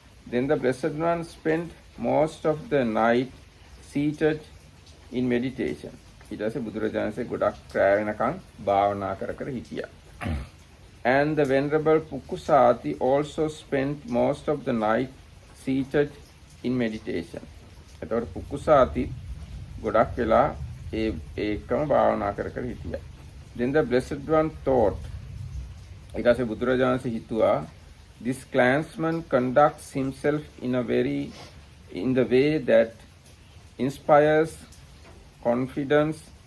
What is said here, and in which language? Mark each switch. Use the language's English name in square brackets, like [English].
[English] Then the Blessed One spent most of the night seated in meditation. [Sinhala] ඊට පස්සේ බුදුරජාණන් වහන්සේ ගොඩක් රැ වෙනකන් භාවනා කර කර හිටියා. [English] And the Venerable Pukkusati also spent most of the night seated in meditation. [Sinhala] එතකොට පුක්කුසාති ගොඩක් වෙලා ඒකම භාවනා කර කර හිටියා. [English] Then the Blessed One thought, [Sinhala] ඊට පස්සේ බුදුරජාණන් වහන්සේ හිතුවා, [English] this clansman conducts himself in the way that inspires confidence.